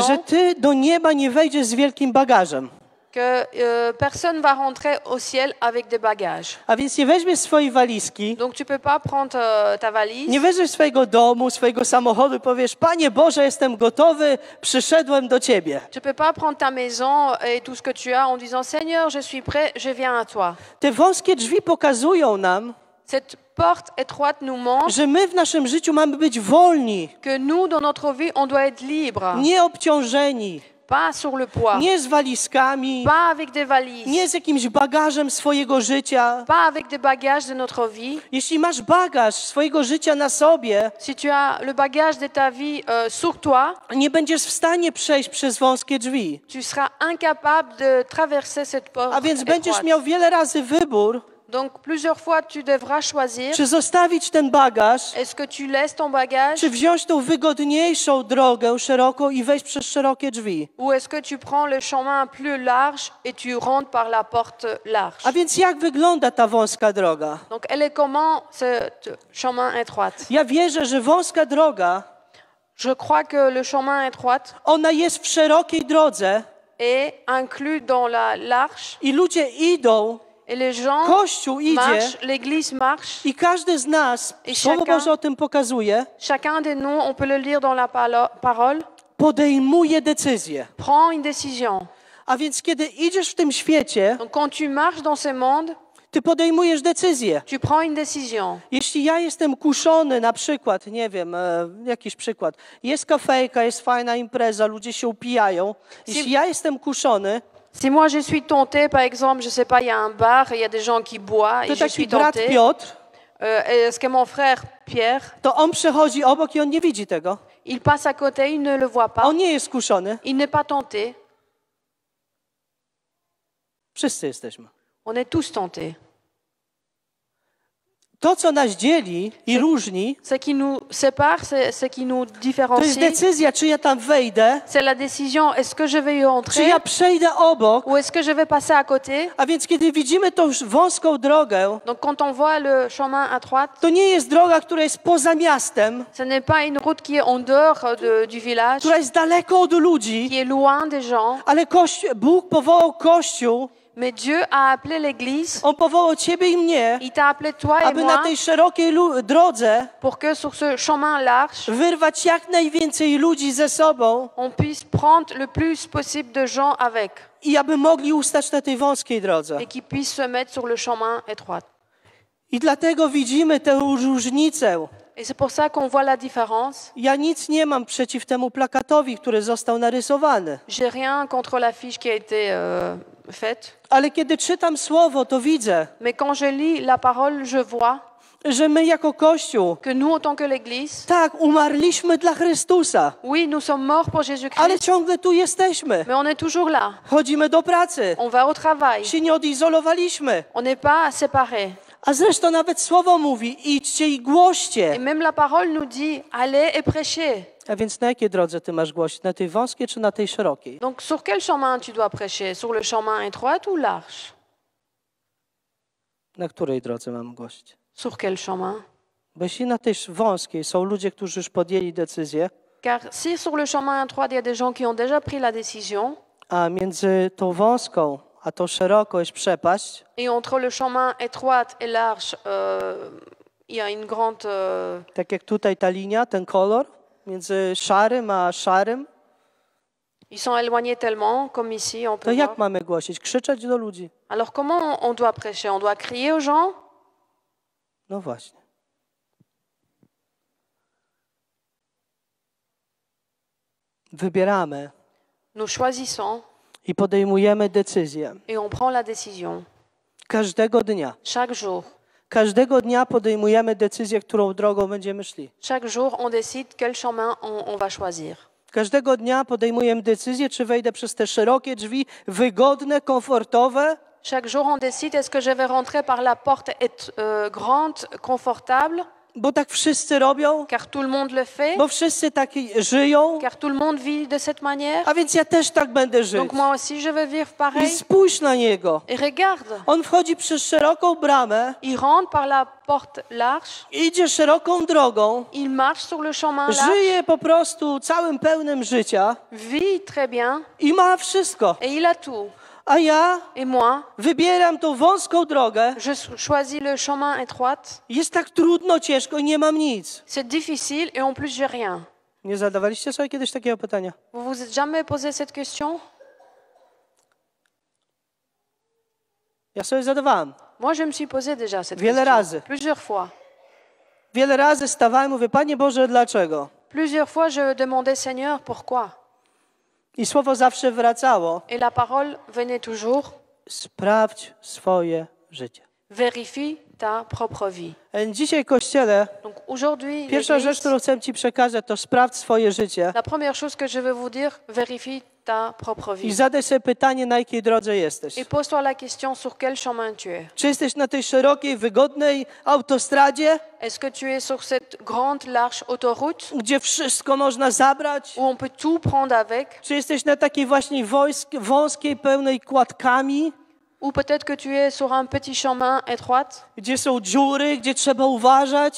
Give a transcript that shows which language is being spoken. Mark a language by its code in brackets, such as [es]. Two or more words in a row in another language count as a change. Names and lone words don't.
[pl] że Ty do nieba nie wejdziesz z wielkim bagażem. [fr] que personne va rentrer au ciel avec des bagages. [pl] A więc nie weźmiesz swojej walizki, [fr] Donc tu peux pas prendre ta valise. [pl] nie weźmiesz swojego domu, swojego samochodu i powiesz, Panie Boże, jestem gotowy, przyszedłem do Ciebie. [fr] Tu peux pas prendre ta maison et tout ce que tu as en disant Seigneur, je suis prêt, je viens à toi. [pl] Te wąskie drzwi pokazują nam, [fr] Cette porte étroite nous montre [pl] że my w naszym życiu mamy być wolni, [fr] que nous, dans notre vie, on doit être libre. [pl] nie obciążeni, [fr] Pas sur le poids, [pl] nie z walizkami, [fr] pas avec des valises, [pl] nie z jakimś bagażem swojego życia. [fr] pas avec des bagages de notre vie. [pl] Jeśli masz bagaż swojego życia na sobie, [fr] Si tu as le bagage de ta vie sur toi, [pl] nie będziesz w stanie przejść przez wąskie drzwi. [fr] tu seras incapable de traverser cette porte [pl] A więc będziesz [fr] étroite. [pl] miał wiele razy wybór, [fr] Donc plusieurs fois, tu devras choisir. [pl] czy zostawić ten bagaż, [fr] Est-ce que tu laisses ton bagage [pl] czy wziąć tą wygodniejszą drogę szeroką i wejść przez szerokie drzwi. [fr] ou est-ce que tu prends le chemin plus large et tu rentres par la porte large? [pl] A więc jak wygląda ta wąska droga? [fr] Donc elle est comment ce chemin étroit? [pl] Ja wierzę, że wąska droga, [fr] Je crois que le chemin étroit [pl] ona jest w szerokiej drodze [fr] est inclus dans la large [pl] i ludzie idą, [fr] et les gens [pl] Kościół idzie [fr] marchent, l'église marche. [pl] i każdy z nas, I Słowo [fr] chacun- [pl] Boże o tym pokazuje, [fr] Chacun de nous, on peut le lire dans la parole, [pl] podejmuje decyzję. [fr] prend une décision. [pl] A więc kiedy idziesz w tym świecie, [fr] Donc quand tu marches dans ce monde, [pl] ty podejmujesz decyzję. [fr] tu prends une décision. [pl] Jeśli ja jestem kuszony, na przykład, nie wiem, jakiś przykład, jest kafejka, jest fajna impreza, ludzie się upijają. Jeśli ja jestem kuszony, [fr] Si moi je suis tentée, par exemple, je sais pas, il y a un bar et il y a des gens qui boivent [pl] to [fr] et je [pl] taki [fr] suis [pl] brat [fr] tentée, [pl] Piotr, [fr] est-ce que mon frère Pierre, [pl] to on przechodzi obok i on nie widzi tego. [fr] il passe à côté, il ne le voit pas, [pl] On nie jest kuszony. [fr] il n'est pas tenté. [pl] Wszyscy jesteśmy. [fr] On est tous tentés. [pl] To, co nas dzieli i różni, [fr] Ce qui nous sépare, ce qui nous [pl] to jest [fr] différencie, [pl] decyzja, czy ja tam wejdę, [fr] c'est la décision, est-ce que je vais y [pl] czy [fr] entrer [pl] ja przejdę obok. [fr] ou est-ce que je vais passer à côté? [pl] A więc kiedy widzimy tą wąską drogę, [fr] Donc quand on voit le chemin à droite, [pl] to nie jest droga, która jest poza miastem, [fr] ce n'est pas une route qui est en dehors du village, [pl] która jest daleko od ludzi, [fr] qui est loin des gens, [pl] ale Bóg powołał Kościół, [fr] mais Dieu a appelé l'Église, [pl] On powołał ciebie i mnie, [fr] il t'a appelé toi et [pl] aby na [fr] moi [pl] tej szerokiej drodze [fr] pour que sur ce chemin large, [pl] wyrwać jak najwięcej ludzi ze sobą [fr] on puisse prendre le plus possible de gens avec [pl] i aby mogli ustać na tej wąskiej drodze. [fr] et qu'ils puissent se mettre sur le chemin étroit. [pl] I dlatego widzimy tę różnicę. [fr] Et c'est pour ça qu'on voit la différence. [pl] Ja nic nie mam przeciw temu plakatowi, który został narysowany. [fr] J'ai rien contre l'affiche qui a été faite, [pl] Ale kiedy czytam słowo, to widzę, [fr] mais quand je lis la parole, je vois [pl] że my jako Kościół, [fr] que nous, en tant que l'Église, [pl] tak, umarliśmy dla Chrystusa, [fr] oui, nous sommes morts pour Jésus-Christ, [pl] ale ciągle tu jesteśmy. [fr] mais on est toujours là. [pl] Chodzimy do pracy, [fr] On va au travail. [pl] się nie odizolowaliśmy. [fr] On n'est pas séparés. [pl] A zresztą nawet słowo mówi, idźcie i [fr] Et [pl] głoście. [fr] même la parole nous dit, allez et prêchez. [pl] A więc na jakiej drodze ty masz głosić? Na tej wąskiej czy na tej szerokiej? [fr] Donc sur quel chemin tu dois prêcher? Sur le chemin étroit ou large? [pl] Na której drodze mam głosić? [fr] Sur quel chemin? [pl] Bo jeśli na tej wąskiej są ludzie, którzy już podjęli decyzję, [fr] Car si sur le chemin étroit, il y a des gens qui ont déjà pris la décision, [pl] a między tą wąską a tą szeroką jest przepaść, [fr] et entre le chemin étroit et large, il y a une grande... [pl] tak jak tutaj ta linia, ten kolor, między szarym a szarym, [fr] ils sont éloignés tellement, comme ici, on [pl] to [fr] peut [pl] jak [fr] voir. [pl] mamy głosić? Krzyczeć do ludzi? [fr] Alors comment on doit prêcher? On doit crier aux gens? [pl] No właśnie. Wybieramy [fr] Nous choisissons [pl] i podejmujemy decyzję. [fr] et on prend la décision. [pl] Każdego dnia. [fr] Chaque jour. [pl] Każdego dnia podejmujemy decyzję, którą drogą będziemy szli. [fr] Chaque jour, on décide quel chemin on va choisir. [pl] Każdego dnia podejmujemy decyzję, czy wejdę przez te szerokie drzwi, wygodne, komfortowe, [fr] Chaque jour, on décide est-ce que je vais rentrer par la porte grande, confortable, [pl] bo tak wszyscy robią, [fr] car tout le monde le fait, [pl] bo wszyscy tak żyją, [fr] car tout le monde vit de cette manière. [pl] a więc ja też tak będę żyć. [fr] Donc moi aussi, je vais vivre [pl] I [fr] pareil. [pl] spójrz na niego. [fr] Et regarde, [pl] On wchodzi przez szeroką bramę, [fr] il rentre par la porte large, [pl] idzie szeroką drogą, [fr] il marche sur le chemin large, [pl] żyje po prostu całym pełnym życia [fr] vit très bien, [pl] i ma wszystko. [fr] et il a tout. [pl] A ja [fr] Et moi, [pl] wybieram tą wąską drogę. [fr] je choisis le chemin étroit. [pl] Jest tak trudno, ciężko i nie mam nic. [fr] C'est difficile et en plus, j'ai rien. [pl] Nie zadawaliście sobie kiedyś takiego pytania? [fr] Vous vous êtes jamais posé cette question? [pl] Ja sobie zadawałem. [fr] Moi, je me suis posé déjà cette [pl] Wiele [fr] question. [pl] razy. [fr] Plusieurs fois. [pl] Wiele razy stawałem i mówię, Panie Boże, dlaczego? [fr] Plusieurs fois, je demandais, Seigneur, pourquoi? [pl] I słowo zawsze wracało. [fr] Et la parole venait toujours, [pl] Sprawdź swoje życie. [fr] vérifie ta propre vie. [pl] Dzisiaj, Kościele, [fr] Donc aujourd'hui, [pl] pierwsza rzecz, [fr] l'Église, [pl] którą chcę Ci przekazać, to sprawdź swoje życie [fr] la première chose que je vais vous dire, vérifie ta propre [pl] i [fr] vie. [pl] zadaj sobie pytanie, na jakiej drodze jesteś. [fr] Et pose-toi la question sur quel chemin tu es. [pl] Czy jesteś na tej szerokiej, wygodnej autostradzie, [fr] Est-ce que tu es sur cette grande, large autoroute [pl] gdzie wszystko można zabrać? [fr] où on peut tout prendre avec? [pl] Czy jesteś na takiej właśnie wąskiej, pełnej kładkami, [fr] Ou peut-être que tu es sur un petit chemin étroit [pl] gdzie są dziury, gdzie trzeba uważać?